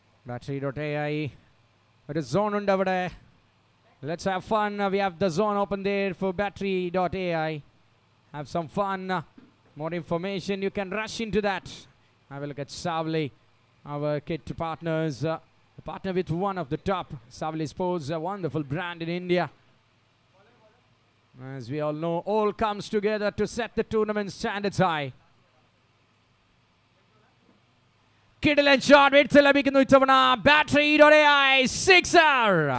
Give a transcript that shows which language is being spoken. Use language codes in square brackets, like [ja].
[ml] Battery.ai ഒരു zone ഉണ്ട് അവിടെ. [en] Let's have fun. We have the zone open there for Battery.ai. Have some fun. More information, you can rush into that. Have a look at Savli, our kit partners. Partner with one of the top. Savli Sports, a wonderful brand in India. As we all know, all comes together to set the tournament standards high. [ml] കിടിലൻ shot Wirtz ലഭിക്കുന്നു ഇത്തവണ. Battery.ai sixer.